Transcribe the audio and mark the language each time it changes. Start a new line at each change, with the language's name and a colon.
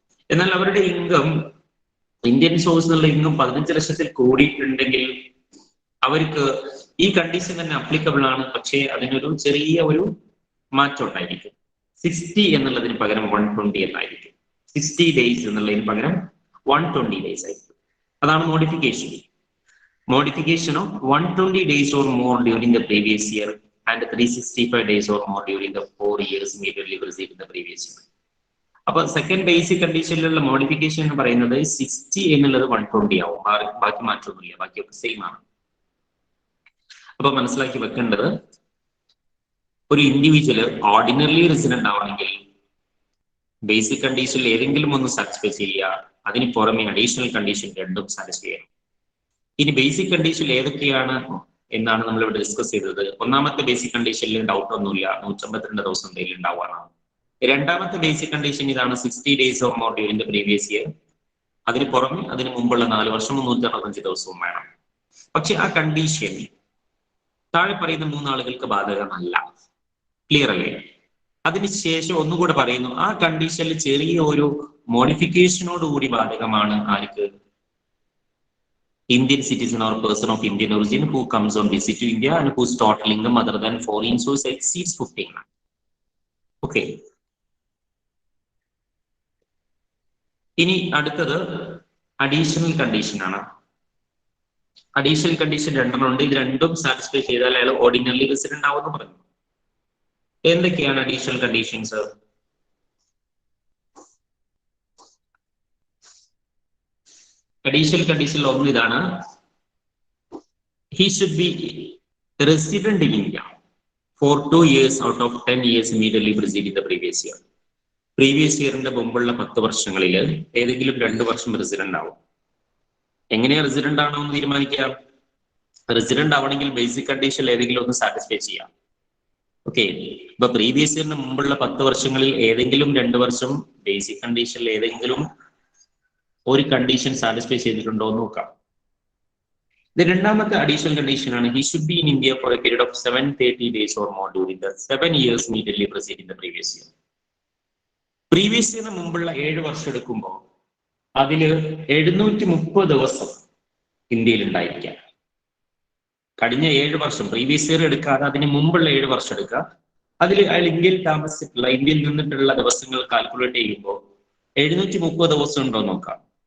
Malayalam: എന്നാൽ അവരുടെ income, Indian source എന്നുള്ള ഇൻകം 15 ലക്ഷത്തിൽ കൂടിയിട്ടുണ്ടെങ്കിൽ അവർക്ക് ഈ കണ്ടീഷൻ തന്നെ അപ്ലിക്കബിൾ ആണ്. പക്ഷേ അതിനൊരു ചെറിയ ഒരു മാറ്റം ഉണ്ടായിരിക്കും. 60 എന്നുള്ളതിന് പകരം 120 എന്നായിരിക്കും. 60 ഡേയ്സ് എന്നുള്ളതിന് പകരം 120 ഡേയ്സ് ആയിരിക്കും. അതാണ് modification.
English: Modification of 120 days or more during the previous year and 365 days or more during the 4 years immediately preceding the previous year.
Malayalam: അപ്പൊ സെക്കൻഡ് ബേസിക് കണ്ടീഷനിലുള്ള മോഡിഫിക്കേഷൻ എന്ന് പറയുന്നത് 60 എന്നുള്ളത് 120 ആവും. ബാക്കി മാറ്റമൊന്നുമില്ല, ബാക്കിയൊക്കെ സെയിം ആണ്. അപ്പൊ മനസ്സിലാക്കി വെക്കേണ്ടത്, ഒരു ഇൻഡിവിജ്വല് ഓർഡിനറി റെസിഡന്റ് ആവണമെങ്കിൽ ബേസിക് കണ്ടീഷനിൽ ഏതെങ്കിലും ഒന്ന് സാറ്റിസ്ഫൈ ചെയ്യുക, അതിന് പുറമെ അഡീഷണൽ കണ്ടീഷൻ രണ്ടും സാറ്റിസ്ഫൈ ചെയ്യണം. ഇനി ബേസിക് കണ്ടീഷൻ ഏതൊക്കെയാണ് എന്നാണ് നമ്മൾ ഇവിടെ ഡിസ്കസ് ചെയ്തത്. ഒന്നാമത്തെ ബേസിക് കണ്ടീഷനിൽ ഡൗട്ട് ഒന്നുമില്ല, 152 ദിവസം എന്തെങ്കിലും ഉണ്ടാവാനാണ്. രണ്ടാമത്തെ ബേസിക് കണ്ടീഷൻ ഇതാണ്,
English: 60 days or more during the previous year.
Malayalam: അതിന് പുറമെ അതിന് മുമ്പുള്ള 4 വർഷം 365 ദിവസവും വേണം. പക്ഷെ ആ കണ്ടീഷൻ താഴെ പറയുന്ന 3 ആളുകൾക്ക് ബാധകമല്ല. ക്ലിയർ അല്ലേ? അതിനുശേഷം ഒന്നുകൂടെ പറയുന്നു, ആ കണ്ടീഷനിൽ ചെറിയ ഒരു മോഡിഫിക്കേഷനോട് കൂടി ബാധകമാണ് ആർക്ക്?
English: Indian citizen or person of Indian origin who comes on visit to India and whose total income other than foreign source exceeds 15 lakh. Okay.
Malayalam: ഇനി അടുത്തത് അഡീഷണൽ കണ്ടീഷൻ ആണ്. അഡീഷണൽ കണ്ടീഷൻ രണ്ടെണ്ണം ഉണ്ട്. ഇത് രണ്ടും സാറ്റിസ്ഫൈ ചെയ്താൽ അയാൾ ഓർഡിനറി റെസിഡന്റ് ആവുമെന്ന് പറഞ്ഞു. എന്തൊക്കെയാണ് അഡീഷണൽ കണ്ടീഷൻസ്? അഡീഷണൽ കണ്ടീഷനിൽ ഒന്ന് ഇതാണ്,
English: he should be resident in India for 2 years out of 10 years immediately preceding the previous year.
Malayalam: Previous ഇയറിന്റെ മുമ്പുള്ള 10 വർഷങ്ങളിൽ ഏതെങ്കിലും 2 വർഷം റെസിഡന്റ് ആവും. എങ്ങനെയാ റെസിഡന്റ് ആണോ എന്ന് തീരുമാനിക്കാം? റെസിഡന്റ് ആവണമെങ്കിൽ ബേസിക് കണ്ടീഷനിൽ ഏതെങ്കിലും ഒന്ന് സാറ്റിസ്ഫൈ ചെയ്യാം. ഓക്കെ, ഇപ്പൊ പ്രീവിയസ് ഇയറിന് മുമ്പുള്ള 10 വർഷങ്ങളിൽ ഏതെങ്കിലും 2 വർഷം ബേസിക് കണ്ടീഷനിൽ ഏതെങ്കിലും ഒരു കണ്ടീഷൻ സാറ്റിസ്ഫൈ ചെയ്തിട്ടുണ്ടോ എന്ന് നോക്കാം. ഇത് രണ്ടാമത്തെ അഡീഷണൽ കണ്ടീഷൻ ആണ്,
English: he should be in India for a period of 730 days or more during the 7 years immediately preceding the previous year.
Malayalam: Previous ഇയറിന് മുമ്പുള്ള 7 വർഷം എടുക്കുമ്പോൾ അതില് 730 ദിവസം ഇന്ത്യയിൽ ഉണ്ടായിരിക്കാം. കഴിഞ്ഞ 7 വർഷം പ്രീവിയസ് ഇയർ എടുക്കാതെ അതിന് മുമ്പുള്ള 7 വർഷം എടുക്കുക. അതിൽ അയാൾ ഇന്ത്യയിൽ താമസിച്ചിട്ടുള്ള, ഇന്ത്യയിൽ നിന്നിട്ടുള്ള ദിവസങ്ങൾ കാൽക്കുലേറ്റ് ചെയ്യുമ്പോൾ 730 ദിവസം ഉണ്ടോ നോക്കാം.